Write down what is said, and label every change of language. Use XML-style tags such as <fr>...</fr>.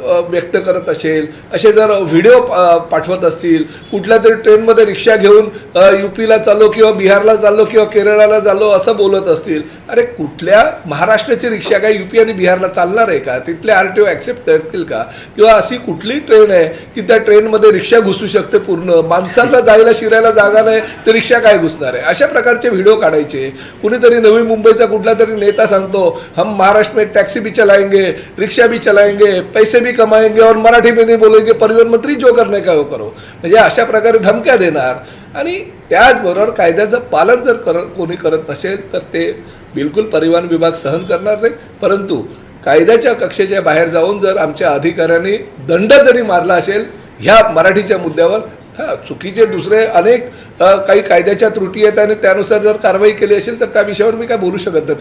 <mr>व्यक्त करत असेल, असे जर व्हिडिओ पाठवत असतील, कुठल्या तरी ट्रेनमध्ये रिक्षा घेऊन UPला चाललो किंवा बिहारला चाललो किंवा केरळाला चाललो असं बोलत असतील, अरे कुठल्या महाराष्ट्राची रिक्षा काय UP आणि बिहारला चालणार आहे का? तिथले RTO ॲक्सेप्ट करतील का? किंवा अशी कुठली ट्रेन आहे की त्या ट्रेनमध्ये रिक्षा घुसू शकते, पूर्ण माणसाला जायला शिरायला जागा नाही तर रिक्षा काय घुसणार आहे? अशा प्रकारचे व्हिडिओ काढायचे. कुणीतरी नवी मुंबईचा कुठला तरी नेता सांगतो</mr> <hi>हम महाराष्ट्र में टॅक्सी भी चलाएंगे, रिक्षा भी चलाएंगे, पैसे भी कमाएंगे और मराठी में नहीं बोलेंगे, परिवहन मंत्री जो करने का वो करो.</hi> <mr>म्हणजे अशा प्रकारे धमक्या देणार. आणि त्याचबरोबर कायद्याचं पालन जर कोणी करत नसेल तर ते बिलकुल परिवहन विभाग सहन करणार नाही. परंतु कायद्याच्या कक्षेच्या बाहेर जाऊन जर आमच्या अधिकाऱ्यांनी दंड जरी मारला असेल ह्या मराठीच्या मुद्द्यावर, चुकीचे दुसरे अनेक काही कायद्याच्या त्रुटी आहेत आणि त्यानुसार जर कारवाई केली असेल तर त्या विषयावर मी काय बोलू शकत नाही.</mr>